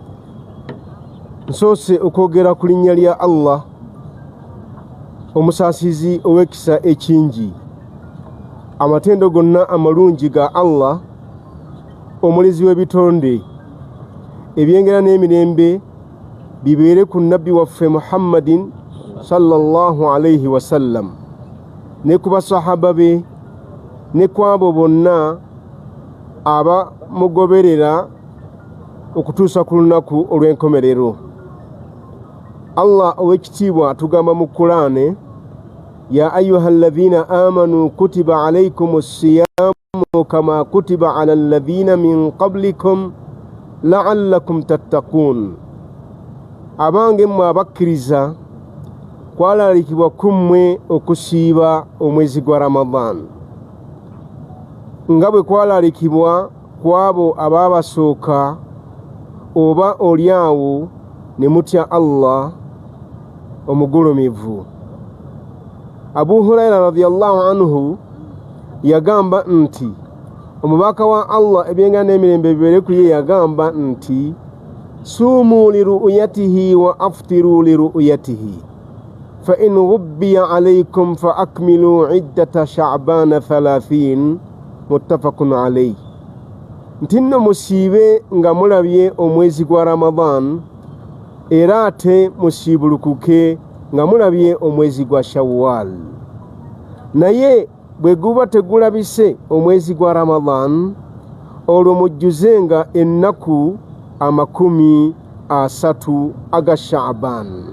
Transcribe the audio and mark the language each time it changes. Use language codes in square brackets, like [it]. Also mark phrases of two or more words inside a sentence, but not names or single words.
[lg] Nsose okwogera ku linnya lya Allah omusaasizi ow'ekisa ekingi. Amatendo gonna amalungi ga Allah omulezi w'ebitonde, ebyengera n'emirembe bibeere ku nabbi waffe Muhammadin [ar] صلى الله عليه وسلم, [lg] ne ku basahaba be ne ku abo bonna abamugoberera okutuusa ku lunaku olw'enkomerero. Allah ow'ekitiibwa atugamba mu Qur'ani, [ar] يا أيها الذين آمنوا كتب عليكم الصيام كما كتب على الذين من قبلكم لعلكم تتقون. [lg] Abange mmwe abakkiriza kwalalikibwa kummwe okusiiba omwezi gwa Ramadan nga bwe kwalalikibwa kwabo ababasooka, oba olyawo ne mutya Allah omugulumivu. Abu Huraira [ar] رضي الله عنه [lg] yagamba nti omubaka wa Allah ebyengera n'emirembe bibeere ku ye yagamba nti [ar] صوموا لرؤيته وأفطروا لرؤيته فإن غبي عليكم فأكملوا عدة شعبان 30 متفق عليه. [lg] Nti nno musiibe nga mulabye omwezi gwa Ramadan, era ate musiibulukuke nga mulabye omwezi gwa Shawwal. Naye bwe guba tegulabise omwezi gwa Ramadan, olwo mujjuzenga ennaku 30 aga Sha'ban.